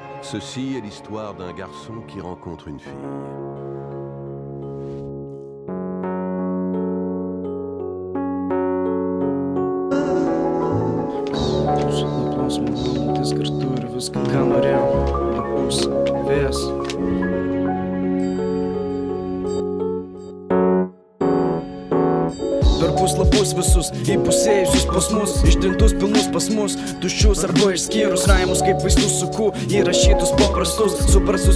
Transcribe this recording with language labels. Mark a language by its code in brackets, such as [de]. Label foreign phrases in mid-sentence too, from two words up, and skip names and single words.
[fr] Ceci est l'histoire d'un garçon qui rencontre une fille. [lt] Mintis kartu ir viską, ką norėjau, bus vėjas. Per puslapus visus įpusėjusius pas mus, ištrintus pilnus pas mus, tuščius arba išskyrus raimus kaip vaistus suku, įrašytus paprastus, suprastus